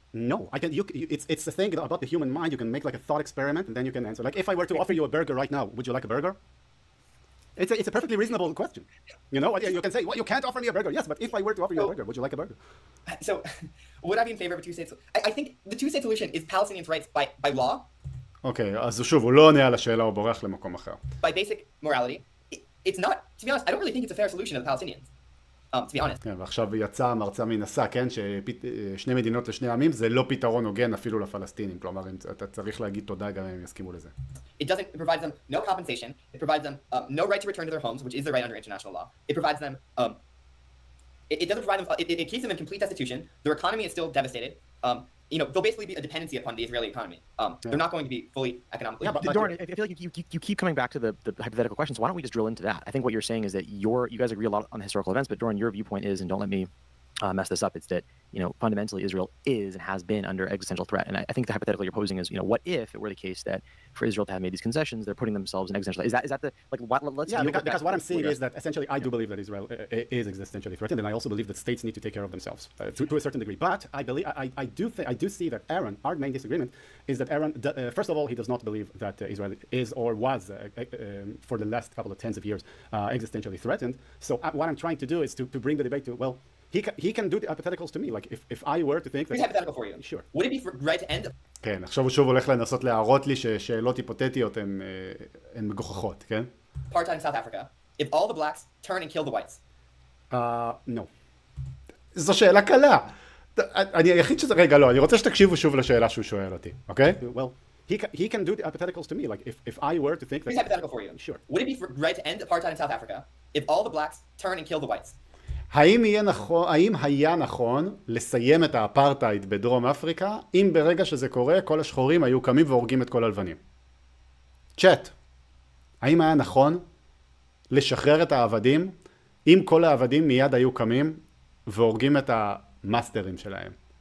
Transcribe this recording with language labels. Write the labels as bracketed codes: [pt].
[en] No, it's the thing about the human mind. You can make like a thought experiment and then you can answer. Like, if I were to offer you a burger right now, would you like a burger? It's a perfectly reasonable question. You know, you can say, well, you can't offer me a burger. Yes, but if I were to offer you a burger, would you like a burger? So, would I be in favor of a two-state solution? I think the two-state solution is Palestinians' rights by law. [he] אוקיי, אז שוב, הוא לא עונה על השאלה, הוא בורח למקום אחר. [en] By basic morality, it's not, to be honest, I don't really think it's a fair solution to the Palestinians. to be honest. [he] כן, ועכשיו יצא מרצה מנסה, כן, ששני מדינות לשני עמים זה לא פתרון הוגן אפילו לפלסטינים, כלומר, אתה צריך להגיד תודה גם אם הם יסכימו לזה. [en] It provides them no compensation. It provides them no right to return to their homes, which is their right under international law. It provides them, it doesn't provide them, it keeps them in complete destitution. Their economy is still devastated. They'll basically be a dependency upon the Israeli economy. They're not going to be fully economically. Yeah, but Doran, I feel like you keep coming back to the hypothetical questions. Why don't we just drill into that? I think what you're saying is that you guys agree a lot on the historical events, but Doran, your viewpoint is, and don't let me mess this up, it's that fundamentally Israel is and has been under existential threat. And I think the hypothetical you're posing is, what if it were the case that for Israel to have made these concessions, they're putting themselves in existential. Is that the let's because what I'm saying is that essentially I do believe that Israel is existentially threatened, and I also believe that states need to take care of themselves to a certain degree. But I do see that Aaron, our main disagreement is that Aaron, first of all, he does not believe that Israel is or was for the last couple of tens of years existentially threatened. So what I'm trying to do is to bring the debate to, well, he can do the hypotheticals to me. Like if I were to think that... Here's a hypothetical for you. Sure. Would it be right to end... [he] כן, עכשיו הוא שוב הולך לנסות להראות לי ששאלות היפותטיות הן מגוחכות, כן? [en] Apartheid in South Africa. If all the blacks turn and kill the whites. [he] No. זו שאלה קלה. אני היחיד שזה... רגע, לא, אני רוצה שתקשיבו שוב לשאלה שהוא שואל אותי, אוקיי? [en] Well, he can do the hypotheticals to me. Like if I were to think that... Here's a hypothetical for you. Sure. Would it be right to end apartheid in South Africa if all the blacks turn and kill the whites? [he] האם היה נכון לסיים את האפרטהייד בדרום אפריקה אם ברגע שזה קורה כל השחורים היו קמים והורגים את כל הלבנים? צ'אט, האם היה נכון לשחרר את העבדים אם כל העבדים מיד היו קמים והורגים את המאסטרים שלהם?